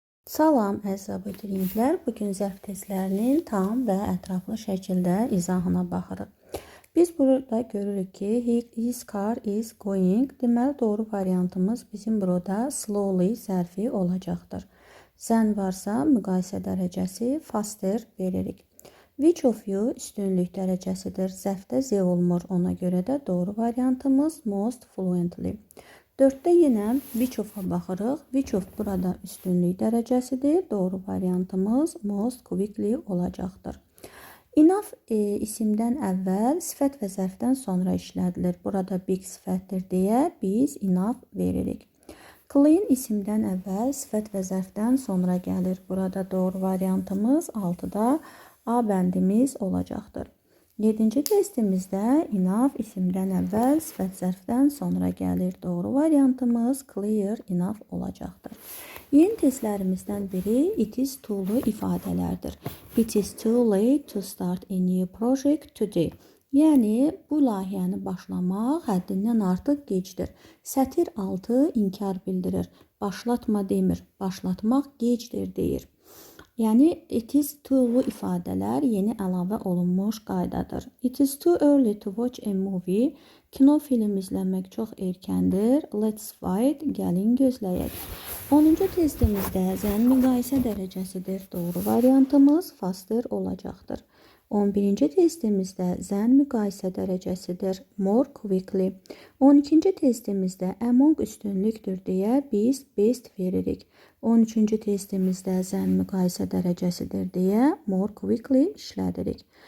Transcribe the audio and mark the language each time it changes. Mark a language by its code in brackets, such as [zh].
[az] Salam əziz abituriyentlər. Bugün zərf testlərinin tam və ətraflı şəkildə izahına baxırıq. Biz burada görürük ki, [en] his car is going. [az] Deməli, doğru variantımız bizim burada slowly zərfi olacaqdır. Sən varsa müqayisə dərəcəsi faster veririk. [en] Which of you [az] üstünlük dərəcəsidir. Zərfdə z olmur. Ona görə də doğru variantımız [en] most fluently. [az] 4'te yine which of'a baxırıq. Which of burada üstünlük dərəcəsidir. Doğru variantımız [en] most quickly [az] olacaqdır. Enough isimdən əvvəl sifət və zərfdən sonra işlədilir. Burada big sifətdir deyə biz enough veririk. Clean isimdən əvvəl sifət və zərfdən sonra gəlir. Burada doğru variantımız 6'da A bəndimiz olacaqdır. 7-ci testimizdə enough isimdən əvvəl sifət zərfdən sonra gəlir. Doğru variantımız [en] clear enough [az] olacaqdır. Yeni testlərimizdən biri it is to'lu ifadələrdir. [en] It is too late to start a new project today. [az] Yəni bu layihəni başlamaq həddindən artıq gecdir. Sətir 6 inkar bildirir. Başlatma demir. Başlatmaq gecdir deyir. Yəni it is to'lu ifadələr yeni əlavə olunmuş qaydadır. [en] It is too early to watch a movie. [az] Kino film izləmək çox erkəndir. [en] Let's wait. [az] Gəlin gözləyək. 10-cu testimizdə zən müqayisə dərəcəsidir. Doğru variantımız faster olacaqdır. 11-ci testimizdə zən müqayisə dərəcəsidir. [en] More quickly. [az] 12-ci testimizdə among üstünlükdür deyə biz best veririk. 13-cü testimizdə zən müqayisə dərəcəsidir deyə more quickly işlədirik.